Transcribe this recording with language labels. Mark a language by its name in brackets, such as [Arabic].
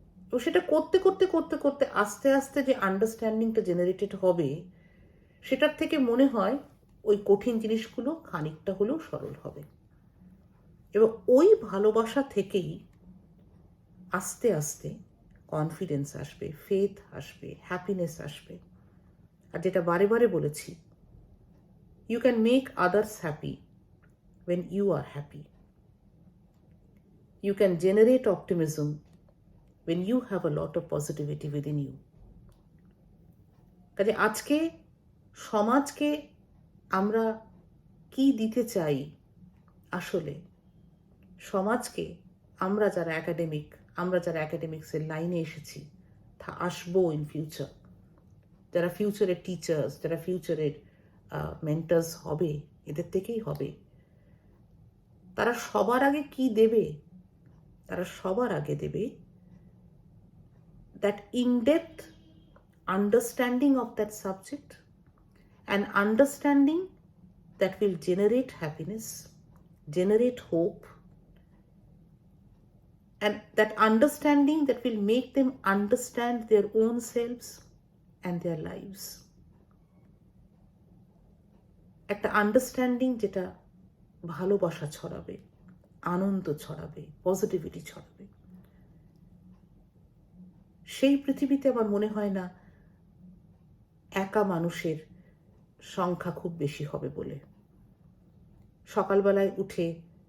[Bangla] তো সেটা করতে করতে করতে করতে আস্তে আস্তে যে আন্ডারস্ট্যান্ডিংটা জেনারেটেড হবে, সেটার থেকে মনে হয় ওই কঠিন জিনিসগুলো খানিকটা হলেও সরল হবে, এবং ওই ভালোবাসা থেকেই আস্তে আস্তে কনফিডেন্স আসবে, ফেথ আসবে, হ্যাপিনেস আসবে। আর যেটা বারে বারে বলেছি, [English] you can make others happy when you are happy. You can generate optimism when you have a lot of positivity within you. [Bangla] কাজে আজকে সমাজকে আমরা কি দিতে চাই, আসলে সমাজকে আমরা যারা অ্যাকাডেমিক্সের লাইনে এসেছি, আসবো ইন ফিউচার, যারা ফিউচারের টিচার্স, যারা ফিউচারের মেন্টার্স হবে, এদের থেকেই হবে, তারা সবার আগে কি দেবে? তারা সবার আগে দেবে [English] that in-depth understanding of that subject, an understanding that will generate happiness, generate hope, and that understanding that will make them understand their own selves and their lives. [Bangla] একটা আন্ডারস্ট্যান্ডিং যেটা ভালোবাসা ছড়াবে, আনন্দ ছড়াবে, পজিটিভিটি ছড়াবে। সেই পৃথিবীতে আমার মনে হয় না একা মানুষের সংখ্যা খুব বেশি হবে বলে। সকালবেলায় উঠে